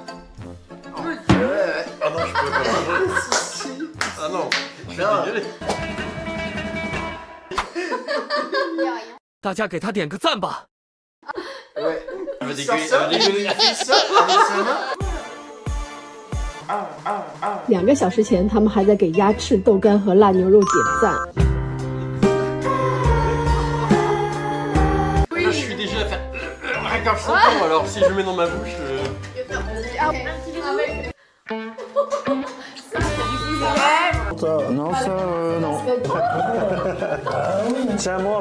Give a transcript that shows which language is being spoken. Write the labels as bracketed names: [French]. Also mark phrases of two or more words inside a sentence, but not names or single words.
[French] Ah non, je peux pas. Ah non, je vais dégueuler. [Chinese] 大家给他点个赞吧。 2个小时前，他们还在给鸭翅、豆干和辣牛肉点赞。 [French] Là, je suis déjà à faire rien qu'un chanson, alors si je mets dans ma bouche. Non ça non. Tiens, mange.